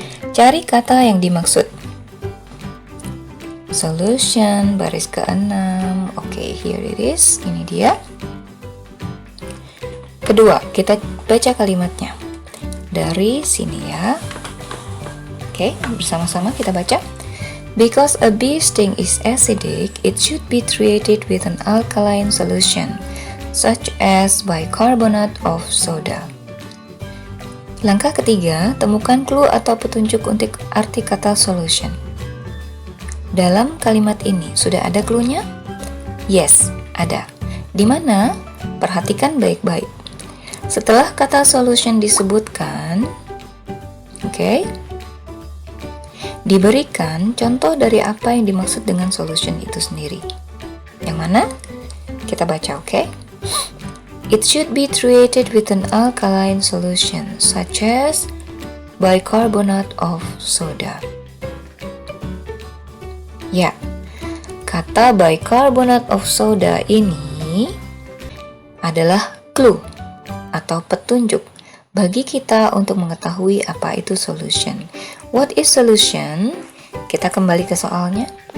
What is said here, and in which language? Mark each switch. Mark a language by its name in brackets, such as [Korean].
[Indonesian] Cari kata yang dimaksud. Solution, baris ke-6. Oke, [English] here it is. [Indonesian] Ini dia. Kedua, kita baca kalimatnya. Dari sini ya. Oke, bersama-sama kita baca. [English] Because a bee sting is acidic, it should be treated with an alkaline solution, such as bicarbonate of soda. [Indonesian] Langkah ketiga, temukan clue atau petunjuk untuk arti kata solution. Dalam kalimat ini, sudah ada clue-nya? Yes, ada. Di mana? Perhatikan baik-baik. Setelah kata solution disebutkan, diberikan contoh dari apa yang dimaksud dengan solution itu sendiri. Yang mana? Kita baca, oke? [English] It should be treated with an alkaline solution, such as bicarbonate of soda. [Indonesian] Ya, kata bicarbonate of soda ini adalah clue atau petunjuk bagi kita untuk mengetahui apa itu solution. [English] What is solution? [Indonesian] Kita kembali ke soalnya.